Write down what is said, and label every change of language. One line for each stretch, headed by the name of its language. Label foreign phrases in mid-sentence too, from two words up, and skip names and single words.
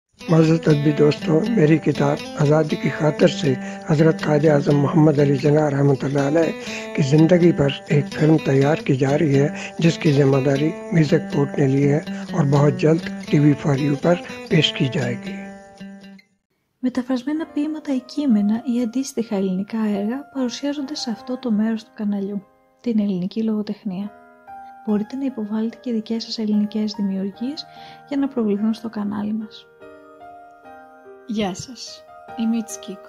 Urdu: معزز بھی دوستو، میری کتاب آزادی کی خاطر سے حضرت قائد اعظم محمد علی جناح رحمۃ اللہ علیہ کی زندگی پر ایک فلم تیار کی جا رہی ہے، جس کی ذمہ داری میوزک پورٹ نے لی ہے اور بہت جلد TV4U پر پیش کی جائے گی.
Greek: Μεταφρασμένα ποίηματα ή κείμενα ή αντίστοιχα ελληνικά έργα παρουσιάζονται σε αυτό το μέρος του καναλιού, την ελληνική λογοτεχνία. Μπορείτε να υποβάλλετε και δικές σας ελληνικές δημιουργίες για να προβληθούν στο κανάλι μας. Γεια σας, είμαι η Τσικίκο.